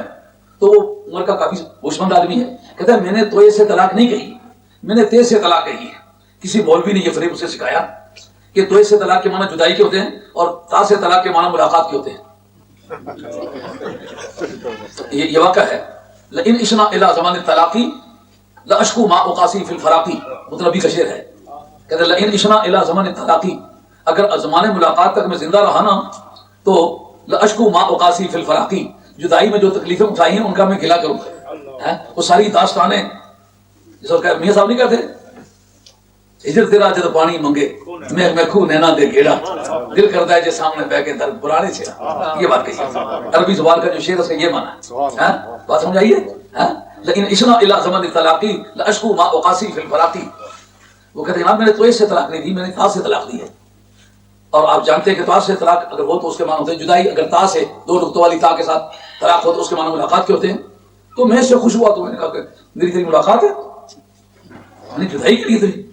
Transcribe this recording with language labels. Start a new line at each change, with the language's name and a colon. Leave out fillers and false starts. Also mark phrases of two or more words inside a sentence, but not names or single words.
Urdu: تو وہ عمر کا کافی ہوشمند آدمی ہے، کہتا ہے میں نے تو سے طلاق نہیں کہی، میں نے تے سے طلاق کہی ہے. کسی مولوی نے یہ فریب اسے سکھایا کہ تو سے طلاق کے معنی جدائی کے ہوتے ہیں اور تا سے طلاق کے معنی ملاقات کے ہوتے ہیں. یہ واقعہ ہے.
Arabic: لیکن اشنا الی زمان الطلاقی لاشکو ما اقاسی فی الفراقی،
Urdu: مطلبی کا شعر ہے. کہتے ہیں
Arabic: لیکن اشنا الی زمان الطلاقی،
Urdu: اگر زمان ملاقات تک میں زندہ رہا نا تو
Arabic: لاشکو ما اقاسی فی الفراقی،
Urdu: جدائی میں جو تکلیفیں اٹھائی ہیں ان کا میں گلا کروں گا. وہ ساری داستانیں جس وقت میاں صاحب نہیں کہتے
Punjabi: ہجر تیرا جد پانی منگے میں کھو نینا دے گیڑا، دل کرتا ہے جو سامنے بہ کے درد پرانے چھڑا.
Urdu: یہ بات کہی عربی زبان کا جو شعر ہے یہ معنی ہے. بات سمجھ آئیے.
Arabic: لیکن اشنا الی زمان الطلاقی لاشکو ما اقاسی فی الفراقی.
Urdu: وہ کہتے ہیں جناب میں نے تو سے طلاق نہیں دی، میں نے تا سے طلاق دی ہے. اور آپ جانتے ہیں کہ تا سے طلاق اگر ہو تو اس کے معنی ہوتے ہیں جدائی. اگر تا سے دو نقطوں والی تا کے ساتھ طلاق ہو تو اس کے معنی ملاقات کے ہوتے ہیں. تو میں اس سے خوش ہوا تو میں نے کہا کہ میری تیری ملاقات ہے، میں نے جدائی کے لیے تھی.